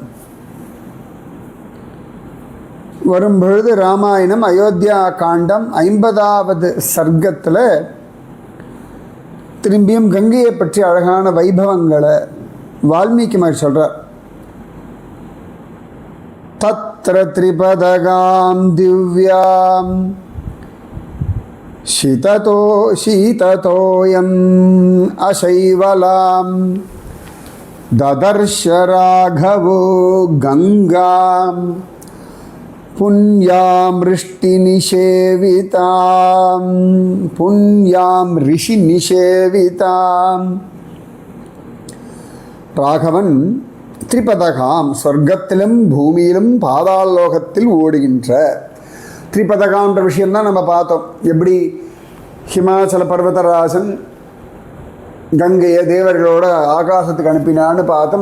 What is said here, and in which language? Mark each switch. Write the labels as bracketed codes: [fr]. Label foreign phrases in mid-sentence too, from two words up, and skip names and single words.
[ta] வரும்பொழுது ராமாயணம் அயோத்தியா காண்டம் 50வது சர்க்கத்தில் திரும்பியும் கங்கையை பற்றி அழகான வைபவங்களை வால்மீகி மாதிரி சொல்கிறார். [sa] तत्र त्रिपथगां दिव्यां शीततोयम् अशैवलां ददर्श राघवो गंगां पुण्यां ऋषिनिषेवितां [ta] ராகவன் திரிபதகாம் சொர்க்கத்திலும் பூமியிலும் பாதாளலோகத்தில் ஓடுகின்ற திரிபதகான்ற விஷயம்தான் நம்ம பார்த்தோம். எப்படி ஹிமாச்சல பர்வதராஜன் கங்கையை தேவர்களோட ஆகாசத்துக்கு அனுப்பினான்னு பார்த்தோம்.